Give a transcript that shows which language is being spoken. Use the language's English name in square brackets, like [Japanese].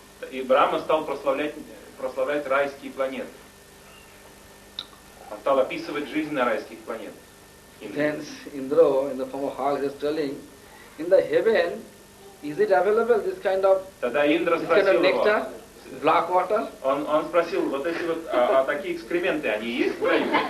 [Russian] И Брахма стал прославлять райские планеты. Он стал описывать жизнь на райских планетах. [English] Then Indra, in the form of hog, is telling, in the heaven, is it available this kind of nectar, black water? [Russian] Он спросил, вот эти вот такие экскременты, они есть в раю?